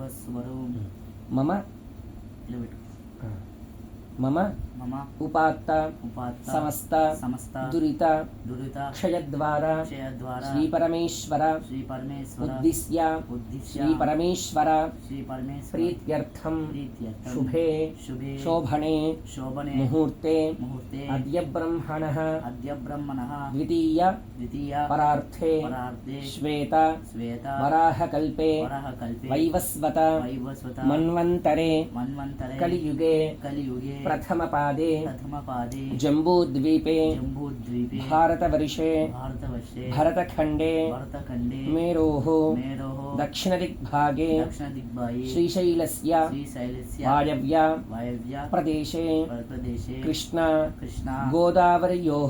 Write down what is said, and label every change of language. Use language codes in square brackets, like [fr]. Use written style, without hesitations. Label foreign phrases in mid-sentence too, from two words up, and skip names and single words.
[sa] మమ ఉపాత్త సమస్త దురిత క్షయద్వారా శ్రీ పరమేశ్వర ఉద్దిశ్య శ్రీ పరమేశ్వర ప్రీత్యర్థం శుభే శోభనే ముహూర్తే అద్య బ్రహ్మణః ద్వితీయ పరార్థే శ్వేత వరాహకల్పే వైవస్వత మన్వంతరే కలియుగే प्रथम पादे जम्बूद्वीपे भारतवर्षे भरतखण्डे मेरोः दक्षिणदिग्भागे श्रीशैलस्य वायव्य प्रदेशे कृष्णा गोदावर्योः